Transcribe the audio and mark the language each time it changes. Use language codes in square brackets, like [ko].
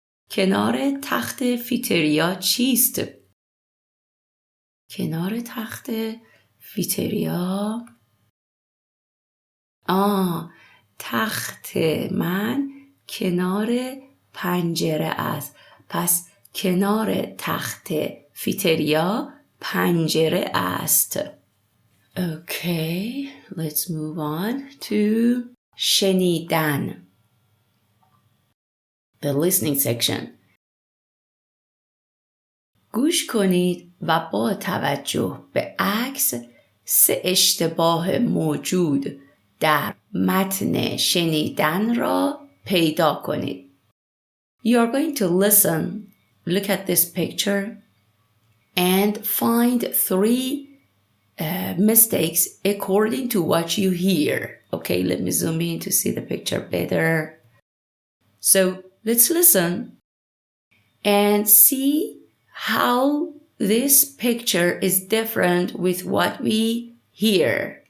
[fa] کنار تخت فیتریا چیست؟ کنار تخت فیتریا تخت من کنار پنجره است. پس کنار تخت فیتریا پنجره است. [en] Okay, let's move on to شنیدن. The listening section. [fa] گوش کنید و با توجه به عکس 3 اشتباه موجود در متن شنیدن را پیدا کنید. [en] You are going to listen, look at this picture, and find 3 mistakes according to what you hear. Okay, let me zoom in to see the picture better. So let's listen and see how this picture is different with what we hear.